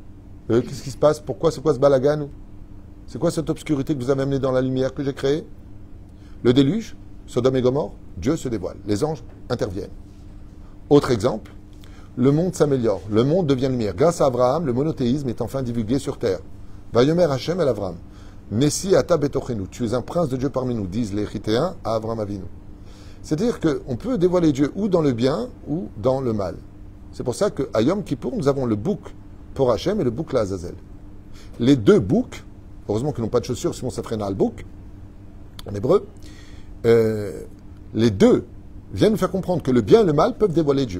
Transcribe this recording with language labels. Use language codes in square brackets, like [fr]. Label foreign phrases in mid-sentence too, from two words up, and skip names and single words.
[fr] Qu'est-ce qui se passe? Pourquoi? C'est quoi ce balagan? C'est quoi cette obscurité que vous avez amenée dans la lumière que j'ai créée? Le déluge, Sodome et Gomorrhe, Dieu se dévoile. Les anges interviennent. Autre exemple, le monde s'améliore. Le monde devient lumière. Grâce à Abraham, le monothéisme est enfin divulgué sur terre. [he] ויאמר השם אל אברם. נשיא אתה בתוכנו. [fr] Tu es un prince de Dieu parmi nous, disent les Chittéens à Abraham Avinu. C'est-à-dire qu'on peut dévoiler Dieu ou dans le bien ou dans le mal. C'est pour ça qu'à Yom Kippour, nous avons le bouc pour Hachem et le bouc l'Azazel. Les deux boucs, heureusement qu'ils n'ont pas de chaussures, sinon ça ferait un bouc en hébreu, les deux viennent nous faire comprendre que le bien et le mal peuvent dévoiler Dieu.